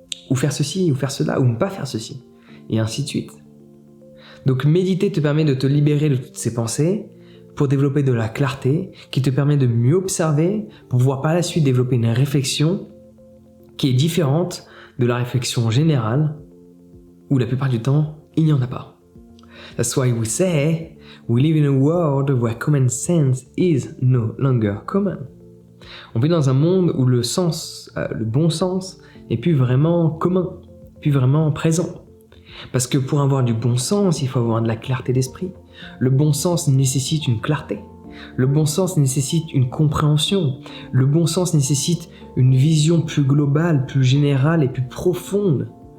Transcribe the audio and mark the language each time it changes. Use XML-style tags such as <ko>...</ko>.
<fr>Ou faire ceci, ou faire cela, ou ne pas faire ceci. Et ainsi de suite. Donc méditer te permet de te libérer de toutes ces pensées pour développer de la clarté, qui te permet de mieux observer, pour pouvoir par la suite développer une réflexion qui est différente de la réflexion générale, où la plupart du temps, il n'y en a pas.</fr> <en>That's why we say, we live in a world where common sense is no longer common.</en> <fr>On vit dans un monde où le bon sens n'est plus vraiment commun, plus vraiment présent. Parce que pour avoir du bon sens, il faut avoir de la clarté d'esprit. Le bon sens nécessite une clarté. Le bon sens nécessite une compréhension. Le bon sens nécessite une vision plus globale, plus générale et plus profonde.</fr>